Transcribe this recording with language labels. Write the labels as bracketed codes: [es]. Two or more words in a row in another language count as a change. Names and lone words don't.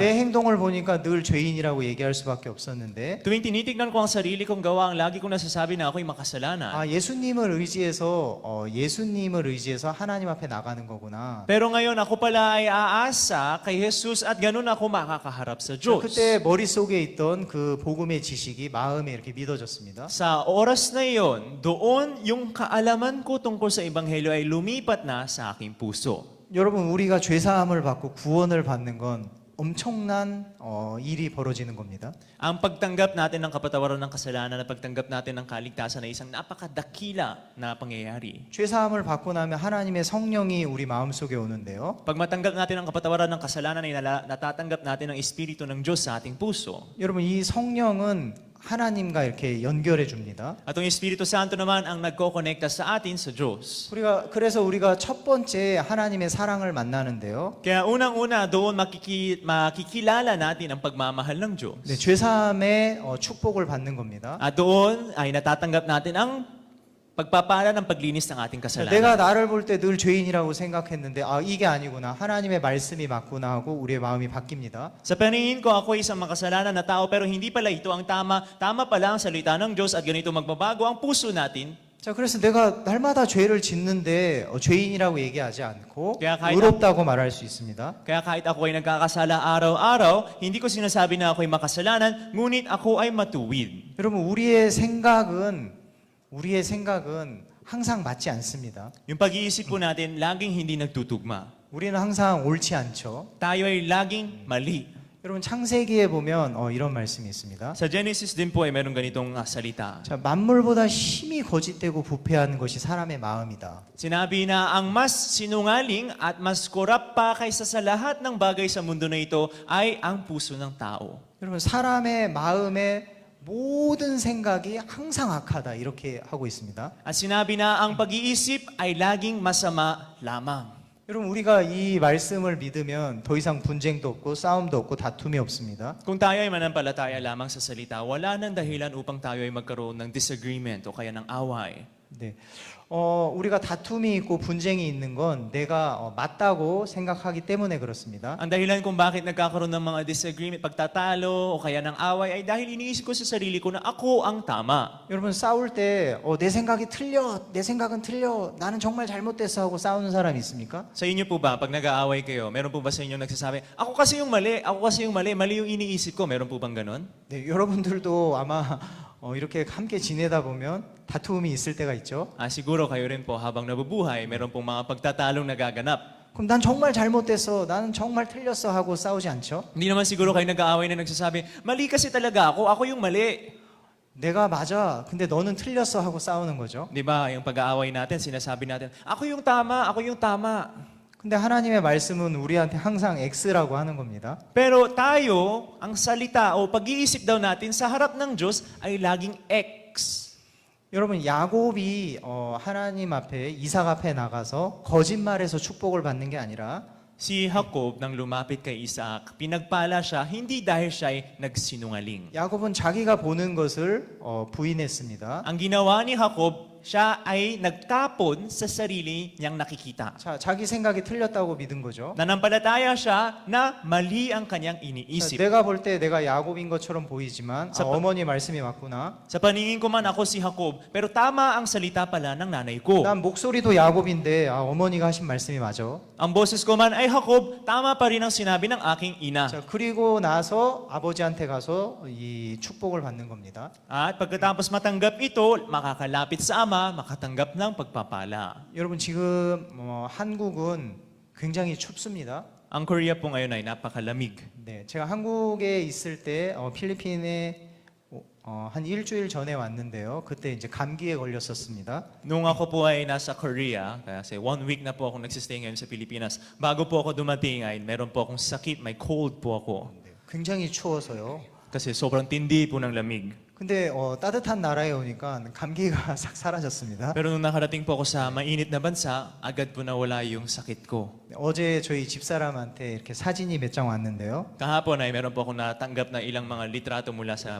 [ko] 내 행동을 보니까 늘 죄인이라고 얘기할 수밖에 없었는데 [tl] Tuwing tinitignan ko ang sarili kong gawa, ang lagi kong nasasabi na ako'y makasalanan. [ko] 예수님을 의지해서 하나님 앞에 나가는 거구나. [tl] Pero ngayon ako pala ay aasa kay Jesus at ganun ako makakaharap sa Diyos. [ko] 그때 머릿속에 있던 그 복음의 지식이 마음에 이렇게 믿어졌습니다. [tl] Sa oras na iyon, doon yung kaalaman ko tungkol sa Ebanghelyo ay lumipat na sa aking puso. [ko] 여러분 우리가 죄 사함을 받고 구원을 받는 건 엄청난 일이 벌어지는 겁니다. [tl] Ang pagtanggap natin ng kapatawaran ng kasalanan at pagtanggap natin ng kaligtasan ay isang napakadakila na pangyayari. [ko] 죄 사함을 받고 나면 하나님의 성령이 우리 마음속에 오는데요. [tl] Pag matanggap natin ang kapatawaran ng kasalanan ay natatanggap natin ang Espiritu ng Diyos sa ating puso. [ko] 여러분 이 성령은 하나님과 이렇게 연결해 줍니다. [tl] At ang Espiritu Santo naman ang nagkokonekta sa atin sa Diyos. [ko] 그래서 우리가 첫 번째 하나님의 사랑을 만나는데요. [tl] Kaya unang-una doon makikilala natin ang pagmamahal ng Diyos. [ko] 네, 죄사함의 축복을 받는 겁니다. [tl] At doon ay natatanggap natin ang pagpapala ng paglinis ng ating kasalanan. [ko] 내가 나를 볼 때 늘 죄인이라고 생각했는데 이게 아니구나. 하나님의 말씀이 맞구나 하고 우리의 마음이 바뀝니다. [tl] Sa paningin ko, ako ay isang makasalanan na tao pero hindi pala ito ang tama. Tama pala ang salita ng Diyos at ganito magbabago ang puso natin. [ko] 자, 그래서 내가 날마다 죄를 짓는데 죄인이라고 얘기하지 않고 [tl] Kaya kahit [ko] 의롭다고 말할 수 있습니다. [tl] Kaya kahit ako ay nagkakasala araw-araw, hindi ko sinasabi na ako ay makasalanan, ngunit ako ay matuwid. [ko] 여러분, 우리의 생각은 항상 맞지 않습니다. [tl] Yung pag-iisip po natin, laging hindi nagtutugma. [ko] 우리는 항상 옳지 않죠. [tl] Tayo ay laging mali. [ko] 여러분, 창세기에 보면 이런 말씀이 있습니다. [tl] Sa Genesis din po ay meron ganitong salita. [ko] 자, 만물보다 힘이 거짓되고 부패한 것이 사람의 마음이다. [tl] Sinabi na ang mas sinungaling at mas korap pa kaysa sa lahat ng bagay sa mundo na ito ay ang puso ng tao. [ko] 여러분, 사람의 마음의 모든 생각이 항상 악하다 이렇게 하고 있습니다. [tl] At sinabi na ang pag-iisip ay laging masama lamang. [ko] 여러분, 우리가 이 말씀을 믿으면 더 이상 분쟁도 없고 싸움도 없고 다툼이 없습니다. [tl] Kung tayo ay manampalataya lamang sa salita, wala nang dahilan upang tayo ay magkaroon ng disagreement o kaya ng away. [ko] 네. 우리가 다툼이 있고 분쟁이 있는 건 내가 맞다고 생각하기 때문에 그렇습니다. [tl] Ang dahilan kung bakit nagkakaroon ng mga disagreement, pagtatalo o kaya ng away ay dahil iniisip ko sa sarili ko na ako ang tama. [ko] 여러분, 싸울 때 내 생각이 틀려, 내 생각은 틀려, 나는 정말 잘못됐어 하고 싸우는 사람이 있습니까? [tl] Sa inyo po ba, pag nag-aaway kayo, meron po ba sa inyo nagsasabi, ako kasi yung mali, mali yung iniisip ko, meron po bang ganon? [ko] 네, 여러분들도 아마 이렇게 함께 지내다 보면 다툼이 있을 때가 있죠. [tl] Siguro kayo rin po habang nabubuhay, meron pong mga pagtatalong nagaganap. [ko] 그럼 난 정말 잘못됐어, 나는 정말 틀렸어 하고 싸우지 않죠? [tl] Hindi naman siguro kayo nag-aaway na nagsasabi, mali kasi talaga ako yung mali. [ko] 내가 맞아, 근데 너는 틀렸어 하고 싸우는 거죠. [tl] Di ba, yung pag-aaway natin, sinasabi natin, ako yung tama. [ko] 근데 하나님의 말씀은 우리한테 항상 X라고 하는 겁니다. [tl] Pero tayo, ang salita o pag-iisip daw natin sa harap ng Diyos ay laging X. [ko] 여러분, 야곱이 하나님 앞에 이삭 앞에 나가서 거짓말해서 축복을 받는 게 아니라 [tl] Si Jacob nang lumapit kay Isaac, pinagpala siya hindi dahil siya ay nagsinungaling. [ko] 야곱은 자기가 보는 것을 부인했습니다. [tl] Ang ginawa ni Jacob, siya ay nagtapon sa sarili niyang nakikita. [ko] 자, 자기 생각이 틀렸다고 믿은 거죠. [tl] Nanampalataya siya na mali ang kanyang [ko] 자, [tl] iniisip. [ko] 내가 볼 때 내가 야곱인 것처럼 보이지만 어머니 말씀이 맞구나. [tl] Sa paningin ko man ako si Jacob, pero tama ang salita pala ng nanay ko. [ko] 난 목소리도 야곱인데 어머니가 하신 말씀이 맞아. [tl] Ang boses ko man ay Jacob, tama pa rin ang sinabi ng aking ina. [ko] 자, 그리고 나서 아버지한테 가서 이 축복을 받는 겁니다. [tl] At pagkatapos matanggap ito, makakalapit sa ama, makatanggap ng pagpapala. [ko] 여러분, 지금 한국은 굉장히 춥습니다. [tl] Ang Korea po ngayon ay napakalamig. [ko] 네, 제가 한국에 있을 때 필리핀에 한 일주일 전에 왔는데요. 그때 이제 감기에 걸렸었습니다. [tl] Nung ako po ay nasa Korea, kasi 1 week na po ako nagsistay ngayon sa Pilipinas, bago po ako dumating ay meron po akong sakit, may cold po ako. [ko] 네, 굉장히 추워서요. [tl] Kasi sobrang tindi po ng lamig. [ko] 근데 따뜻한 나라에 오니까 감기가 싹 사라졌습니다. [tl] Pero nung nakarating po ako sa mainit na bansa, agad po nawala yung sakit ko. [ko] 어제 저희 집사람한테 이렇게 사진이 몇 장 왔는데요. [tl] Kahapon ay meron po ako natanggap na ilang mga litrato mula sa